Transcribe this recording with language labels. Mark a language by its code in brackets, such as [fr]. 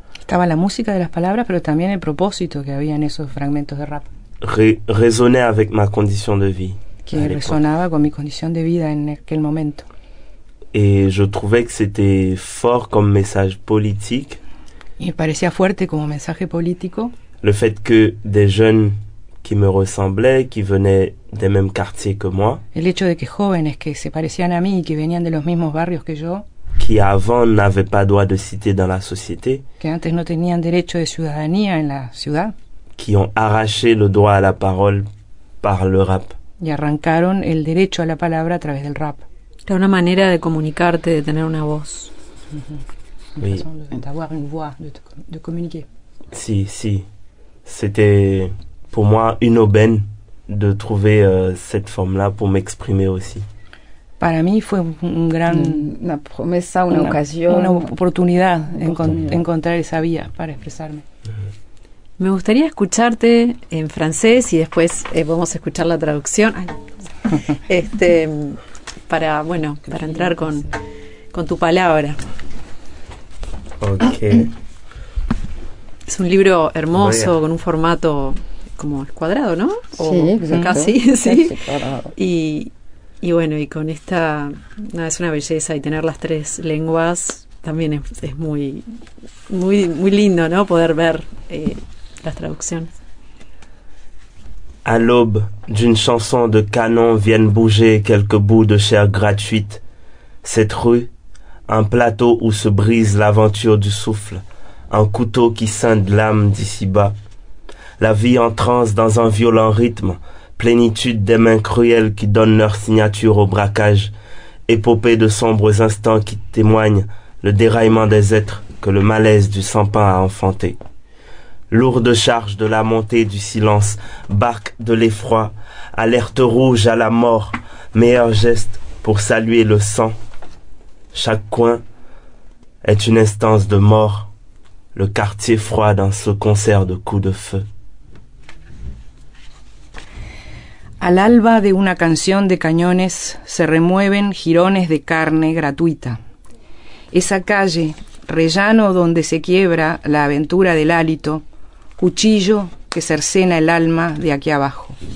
[es] Estaba la música de las palabras, pero también el propósito que había en esos fragmentos de rap. [fr] Résonnait avec ma condition de vie. [es] Que resonaba con mi condición de vida en aquel momento. [fr] Et je trouvais que c'était fort comme message politique. [es] Y me parecía fuerte como mensaje político. [fr] Le fait que des jeunes qui me ressemblaient, qui venaient des mêmes quartiers que moi, [es] El hecho de que jóvenes que se parecían a mí y que venían de los mismos barrios que yo, [fr] qui avant n'avaient pas droit de cité dans la société, [es] que antes no tenían derecho de ciudadanía en la ciudad, [fr] qui ont arraché le droit à la parole par le rap. [es] y arrancaron el derecho a la palabra a través del rap. Era una manera de comunicarte, de tener una voz. [fr] Une Oui. façon d'avoir une voix, de communiquer. [es] Si. [fr] C'était pour moi une aubaine de trouver cette forme-là pour m'exprimer aussi. [es] Para mí fue un gran... Una promesa, una ocasión. Una oportunidad encontrar esa vía para expresarme. Me gustaría escucharte en francés y después podemos escuchar la traducción. Ay. para entrar con tu palabra. Ok. Es un libro hermoso, con un formato como cuadrado, ¿no? Sí, exacto. Casi, sí. Cuadrado. Y bueno, y con esta, es una belleza, y tener las 3 lenguas también es muy, muy, muy lindo, ¿no? Poder ver las traducciones. [fr] À l'aube d'une chanson de canon viennent bouger quelques bouts de chair gratuite. Cette rue, un plateau où se brise l'aventure du souffle, un couteau qui scinde l'âme d'ici-bas. La vie en transe dans un violent rythme, plénitude des mains cruelles qui donnent leur signature au braquage, épopée de sombres instants qui témoignent le déraillement des êtres que le malaise du sans-pain a enfanté. Lourde charge de la montée du silence, barque de l'effroi, alerte rouge à la mort, meilleur geste pour saluer le sang. Chaque coin est une instance de mort, le quartier froid dans ce concert de coups de feu. [es] Al alba de una canción de cañones se remueven jirones de carne gratuita. Esa calle, rellano donde se quiebra la aventura del hálito, cuchillo que cercena el alma de aquí abajo.